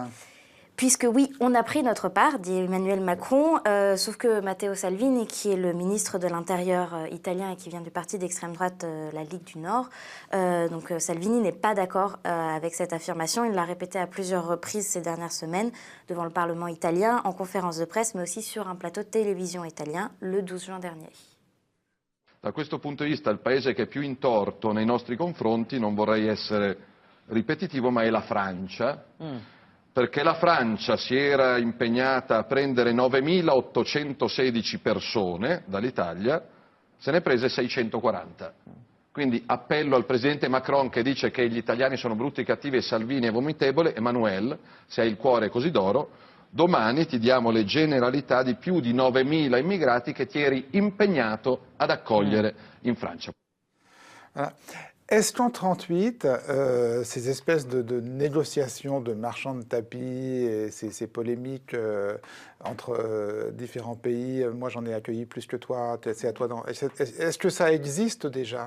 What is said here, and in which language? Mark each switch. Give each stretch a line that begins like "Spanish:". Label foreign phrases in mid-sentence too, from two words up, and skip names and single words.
French: Puisque oui, on a pris notre part, dit Emmanuel Macron, sauf que Matteo Salvini, qui est le ministre de l'Intérieur italien et qui vient du parti d'extrême droite, la Ligue du Nord, donc Salvini n'est pas d'accord avec cette affirmation. Il l'a répété à plusieurs reprises ces dernières semaines devant le Parlement italien, en conférence de presse, mais aussi sur un plateau de télévision italien le 12 juin dernier.
Italian: Da questo punto di vista il paese che è più in torto nei nostri confronti, non vorrei essere ripetitivo, ma è la Francia. Perché la Francia si era impegnata a prendere 9.816 persone dall'Italia, se ne prese 640. Quindi appello al presidente Macron che dice che gli italiani sono brutti, cattivi e Salvini è vomitevole. Emmanuel, se hai il cuore così d'oro, domani ti diamo le generalità di più di 9.000 immigrati che ti eri impegnato ad accogliere in Francia.
French: Voilà. Est-ce qu'en 1938, ces espèces de négociations de marchands de tapis et ces polémiques entre différents pays, moi j'en ai accueilli plus que toi, c'est à toi est-ce que ça existe déjà ?